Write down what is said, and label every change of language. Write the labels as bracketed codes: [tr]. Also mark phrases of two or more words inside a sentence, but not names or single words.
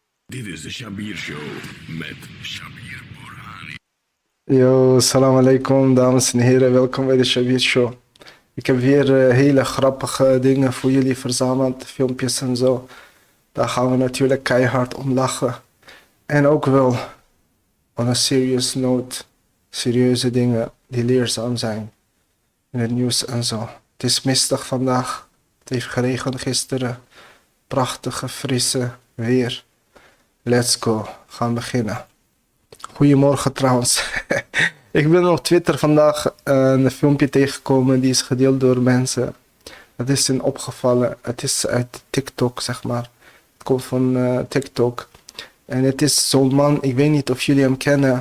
[nl] Dit is de Shabir Show met Shabir Burhani. [ar] Yo, سلام عليكم, [nl] dames en heren. Welkom bij de Shabir Show. Ik heb weer hele grappige dingen voor jullie verzameld, filmpjes en zo. Daar gaan we natuurlijk keihard om lachen. En ook wel, [en] on a serious note, [nl] serieuze dingen die leerzaam zijn. In het nieuws en zo. Het is mistig vandaag. Het heeft geregend gisteren. Prachtige, frisse weer. [en] Let's go. [nl] Gaan beginnen. Goedemorgen trouwens. Ik ben op Twitter vandaag een filmpje tegengekomen die is gedeeld door mensen. Het is hen opgevallen. Het is uit TikTok, zeg maar. Het komt van TikTok. En het is zo'n man, ik weet niet of jullie hem kennen.